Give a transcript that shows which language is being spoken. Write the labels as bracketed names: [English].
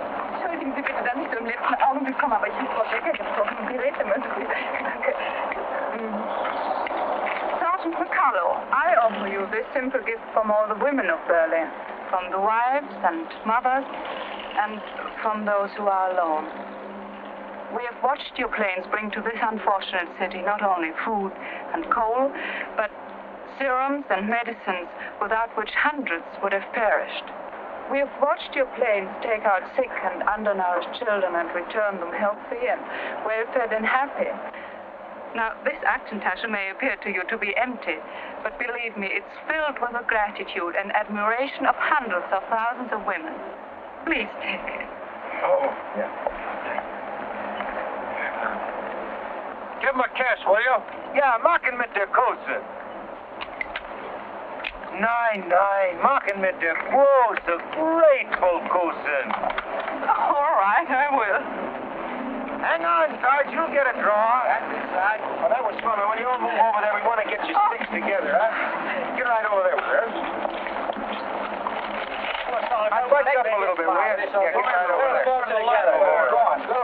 [German] Entschuldigen Sie bitte, dass ich so im letzten Augenblick komme, aber ich habe Frau Becker gesprochen. Geräte müssen Sie. Danke. [English] Sergeant McCullough, I offer you this simple gift from all the women of Berlin, from the wives and mothers, and from those who are alone. We have watched your planes bring to this unfortunate city not only food and coal, but serums and medicines without which hundreds would have perished. We have watched your planes take out sick and undernourished children and return them healthy and well-fed and happy. Now, this Aktentasche may appear to you to be empty, but believe me, it's filled with the gratitude and admiration of hundreds of thousands of women. Please take it. Oh, yeah. Give him a kiss, will you? [German] Ja, machen mit der Kose. Nein, machen mit der große, [English] grateful [German] Kose. [English] All right, I will. Hang on, Sarge, you'll get a draw. That's it, Sarge. Well, that was fun. When you all move over there, we want to get your sticks together, huh? Get right over there, sir. I'll budge up a little bit, will you? Yeah, get right over there.